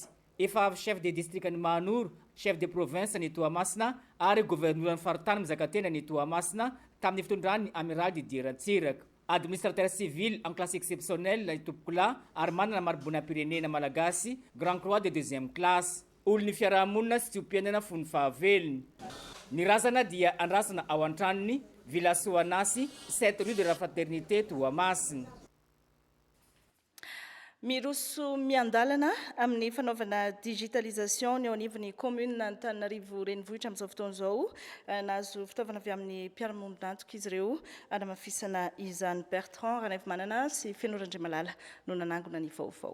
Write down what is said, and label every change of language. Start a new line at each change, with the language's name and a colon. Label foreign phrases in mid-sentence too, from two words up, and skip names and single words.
Malagasy: Efa
French: chef de district
Malagasy: ny Manoro,
French: chef de province
Malagasy: ny Toamasina ary gouverneur ny faritany mizaka tena ny Toamasina tamin'ny fitondrany amiral Didier Ratsiraka.
French: Administrateur civil en classe exceptionnelle
Malagasy: itopokolahy ary manana maribona-pirenena malagasy
French: Grand Croix de 2e classe.
Malagasy: Olony fiarahamonina sy tsiompianana fony fahavelony. Ny razana dia andrasana ao antranony Villa Soanasy 7 rue de la Fraternité Toamasina. Miroso miandalana amin'ny fanaovana digitalisation ny ao anivon'ny commune Antananarivo renivohitra amin'izao fotoana izao, nahazo fitaovana avy amin'ny mpiara-monina antoka izy ireo anamafisana izany. Bertrand Ranaivomanana sy Fenora-Andriamalala no nanangona ny vaovao.